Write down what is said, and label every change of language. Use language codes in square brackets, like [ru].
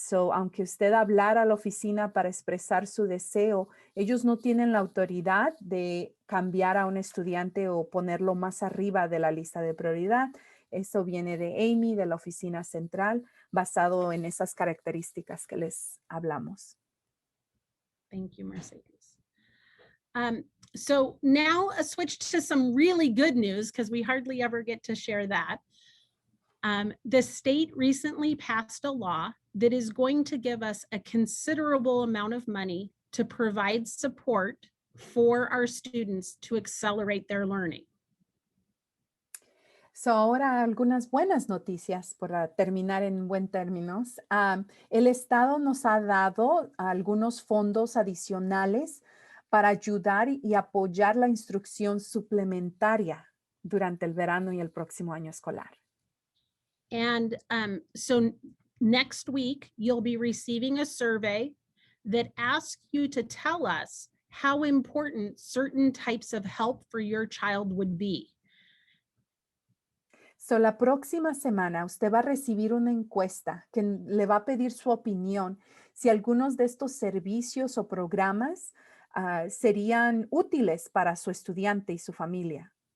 [es] So, aunque usted hablara a la oficina para expresar su deseo, ellos no tienen la autoridad de cambiar a un estudiante o ponerlo más arriba de la lista de prioridad. Eso viene de Amy, de la oficina central, basado en esas características que les hablamos. [en] Thank you, Mercedes. So now a switch to some really good news because we hardly ever get to share that. The state recently passed a law that is going to give us a considerable amount of money to provide support for our students to accelerate their learning. [es] So, ahora algunas buenas noticias para terminar en buen términos. El Estado nos ha dado algunos fondos adicionales para ayudar y apoyar la instrucción suplementaria durante el verano y el próximo año escolar. [en] And so next week, you'll be receiving a survey that asks you to tell us how important certain types of help for your child would be. [es] So, la próxima semana usted va a recibir una encuesta que le va a pedir su opinión si algunos de estos servicios o programas serían útiles para su estudiante y su familia.